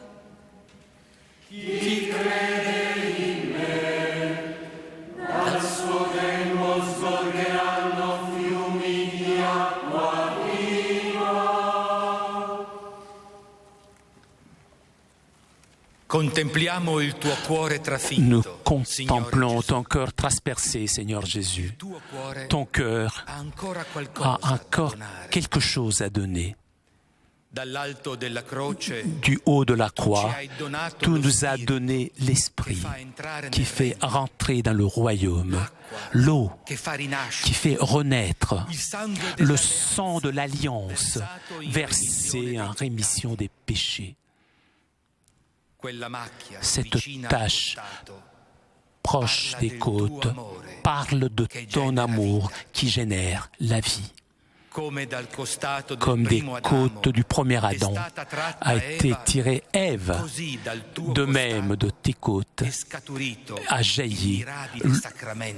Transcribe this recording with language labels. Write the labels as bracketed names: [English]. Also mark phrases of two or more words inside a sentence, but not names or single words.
[Italian] Chi crede in me, dal suo grembo sgorgeranno fiumi di acqua viva. Contempliamo il tuo cuore [French] Nous [Italian] trafitto, [French] contemplons [Italian] Signore [French] ton cœur transpercé, Seigneur Jésus. [Italian] Gesù. Il tuo cuore [French] Ton cœur [Italian] ha ancora [French] a [Italian] qualcosa da [French] encore [Italian] donare. [French] quelque chose à donner. [Italian] Dall'alto della croce [French] Du haut de la [Italian] tu ci [French] croix, [Italian] hai donato [French] tu [Italian] lo [French] nous as [Italian] Spirito [French] donné [Italian] che [French] l'Esprit [Italian] fa entrare [French] qui [Italian] nel [French] fait [Italian] regno, [French] rentrer dans le royaume, l'eau [Italian] che fa [French] qui [Italian] rinascere, [French] fait renaître, [Italian] il sangue [French] le [Italian] dell'alleanza [French] sang de l'alliance versé en rémission des péchés. [Italian] quella macchia [French] Cette [Italian] vicina al [French] tache [Italian] costato, [French] proche [Italian] parla [French] des [Italian] del tuo [French] côtes [Italian] amore, [French] parle de [Italian] che [French] ton [Italian] genera [French] amour [Italian] vita. [French] qui génère la vie. [Italian] come dal costato del [French] Comme des [Italian] primo Adamo [French] côtes du premier [Italian] è [French] Adam [Italian] stata tratta [French] a été [Italian] Eva, [French] tirée Ève, [Italian] così dal tuo [French] de même de tes côtes [Italian] è scaturito [French] a [Italian] il [French] jailli [Italian] mirabile sacramento